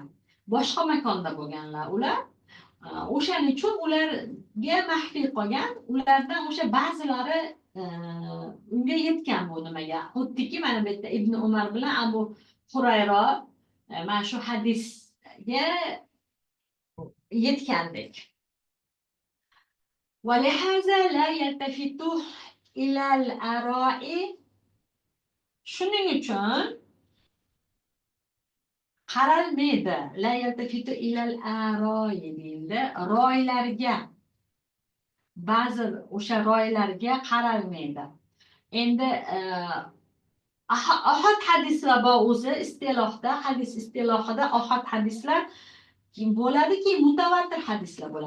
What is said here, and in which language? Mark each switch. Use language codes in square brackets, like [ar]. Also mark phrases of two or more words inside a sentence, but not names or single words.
[uz] Boshqa makonda bo'lganlar ular. O'shaning uchun ularga maxfiy qolgan. Ulardan o'sha ba'zilari unga yetgan bu nimaga. Xuddiki mana bu yerda Ibn Umar bilan Abu Hurayra mana shu hadisga yetgandek. [ar] ولهذا لا يلتفت إلى الآراء. [uz] Shuning uchun qaralmaydi. [ar] لا يلتفت إلى الآراء [uz] deyildi. Roylarga, ba'zi o'sha roylarga qaralmaydi. Endi ahad hadislar bor o'zi istilohda, hadis istilohida ahad hadislar bo'ladiki, mutavatir hadislar bo'ladi.